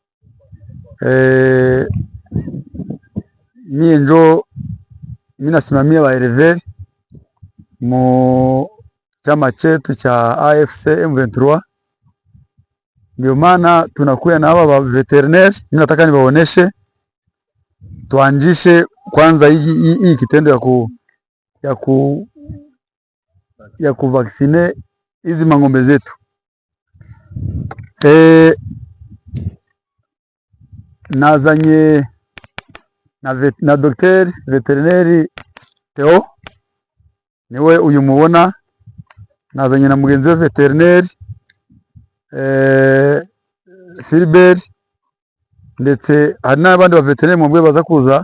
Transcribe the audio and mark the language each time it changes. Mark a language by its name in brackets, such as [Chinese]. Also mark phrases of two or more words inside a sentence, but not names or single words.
[Swahili] Mie njo minasimamia wa eleveri mu chama chetu cha AFC M23. Ndio maana tunakuya na hawa veterinary. Mimi nataka niwaoneshe tuanzishe kwanza hii kitendo ya kuvaksine hizi mang'ombe zetu. [Kinyarwanda] Nazanye na Dr. Veterineri Theo, niwe uyu mubona, nazanye na mugenzi we veterineri Philbert, ndetse hari n'abandi ba veterineri mu bwe baza kuza.